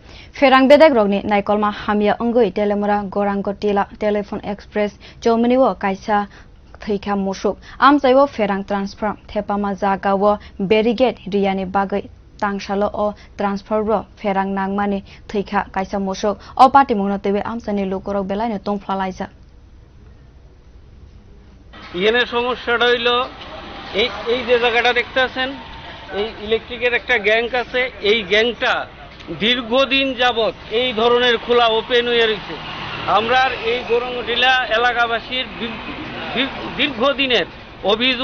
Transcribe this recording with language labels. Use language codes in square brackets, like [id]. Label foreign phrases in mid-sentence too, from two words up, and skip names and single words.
[trp] Phereng bedek rogni naikolma hamya ongwi Teliamura Gorangotila Telephone Express Chowmony wo kaisa thwikha mwsuk Amchaiyu Phereng transfer thepama jaga wo berigate riyani bhagwi tangsalo o transfer ro Phereng nangmani thwikha kaisa mwsuk o patimung no tebe amchaini lukorog belai tungphlalaijak [bn] এখানে সমস্যাটা হইলো এই যে জায়গাটা দেখতেছেন এই ইলেকট্রিকের একটা গ্যাং আছে এই গ্যাংটা দীর্ঘদিন যাবত এই ধরনের খোলা ওপেন হয়ে রয়েছে আমরা এই গোরঙ্গটিলা এলাকাবাসীর দীর্ঘদিনের অভিযোগ